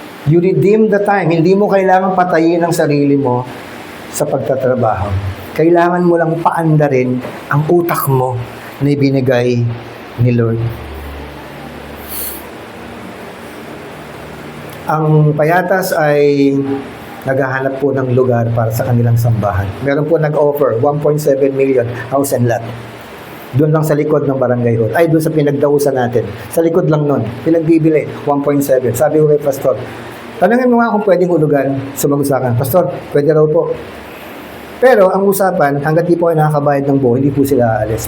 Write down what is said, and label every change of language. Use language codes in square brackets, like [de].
[en] You redeem the time. [tl] Hindi mo kailangan patayin ang sarili mo sa pagtatrabaho. Kailangan mo lang paandarin ang utak mo na ibinigay ni Lord. Ang payatas ay naghahanap po ng lugar para sa kanilang sambahan. Meron po nag-offer, 1.7 million house and lot. Doon lang sa likod ng barangay hall. Ay, doon sa pinagdausan natin. Sa likod lang nun. Pinagbibili, 1.7. Sabi ko kay Pastor, tanungin mo nga kung pwedeng hulugan. Sumagot sa akin, Pastor, pwede raw po. Pero ang usapan, hanggat di po ay nakakabayad ng buo, hindi po sila aalis.